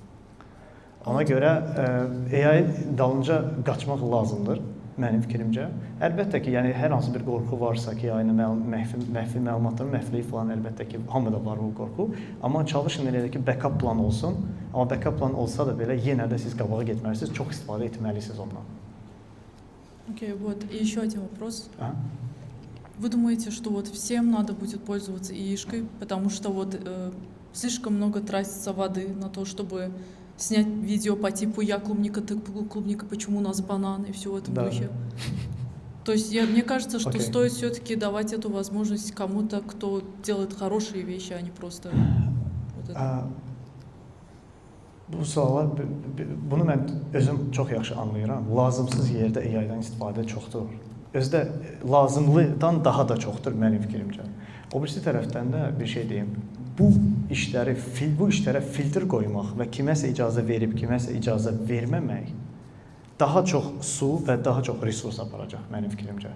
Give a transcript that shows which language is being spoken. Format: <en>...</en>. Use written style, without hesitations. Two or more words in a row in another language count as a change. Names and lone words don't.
<az>Ona görə AI dalınca qaçmaq lazımdır, mənim fikrimcə. Əlbəttə ki, yəni hər hansı bir qorxu varsa ki, AI-nın məxfi məlumatların məxfiliyi falan əlbəttə ki, hamıda var bu qorxu. Amma çalışın elə ki,</az> <en>backup plan</en> <az>olsun. Amma</az> <en>backup plan</en> <az>olsa da belə yenə də siz qabağa getməlisiniz, çox istifadə etməlisiniz ondan.</az> <ru>Окей, вот, и еще один вопрос. Вы думаете, что вот всем надо будет пользоваться яишкой, потому что вот слишком много тратится воды на то, чтобы снять видео по типу «Я клубника, ты клубника, почему у нас банан?» и все в этом духе? То есть мне кажется, что стоит все-таки давать эту возможность кому-то, кто делает хорошие вещи, а не просто вот это.</ru> <az>Bu suala, bunu mən özüm çox yaxşı anlayıram. Lazımsız yerdə AI-dan istifadə çoxdur. Özdə lazımlıdan daha da çoxdur mənim fikrimcə. O birisi tərəfdən də bir şey deyim. Bu işlərə filtr qoymaq və kiməsə icazə verib, kiməsə icazə verməmək daha çox su və daha çox resurs aparacaq mənim fikrimcə.</az>